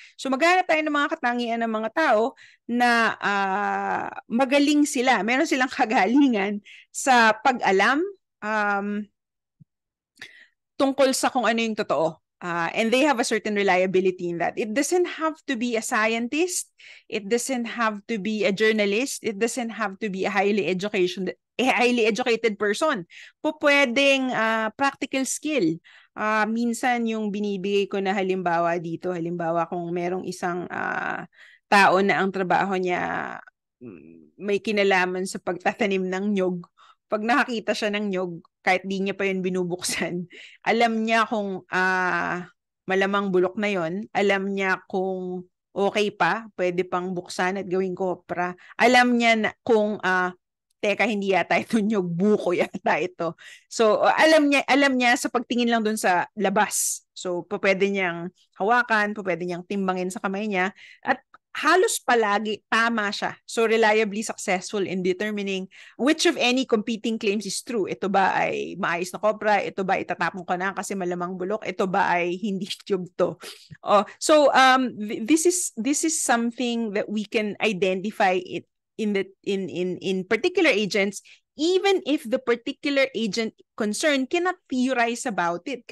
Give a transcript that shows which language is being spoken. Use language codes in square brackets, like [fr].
[tl] So maghanap tayo ng mga katangian ng mga tao na magaling sila, meron silang kagalingan sa pag-alam tungkol sa kung ano yung totoo. [en] And they have a certain reliability in that. It doesn't have to be a scientist. It doesn't have to be a journalist. It doesn't have to be a highly educated person. [tl] Pwedeng [en] practical skill. [tl] Minsan yung binibigay ko na halimbawa dito, halimbawa kung merong isang tao na ang trabaho niya may kinalaman sa pagtatanim ng nyog, pag nakakita siya ng nyog, kahit di niya pa yun binubuksan, alam niya kung malamang bulok na yon, alam niya kung okay pa, pwede pang buksan at gawing kopra. Alam niya na kung teka, hindi yata ito nyog, buko yata ito. So alam niya sa pagtingin lang dun sa labas. So pwede niyang hawakan, pwede niyang timbangin sa kamay niya, at halos palagi tama siya. [en] So reliably successful in determining which of any competing claims is true. [tl] Ito ba ay maayos na kopra? Ito ba itatapon ko na kasi malamang bulok? Ito ba ay hindi tube to? [en] So this is something that we can identify it in particular agents, even if the particular agent concerned cannot theorize about it.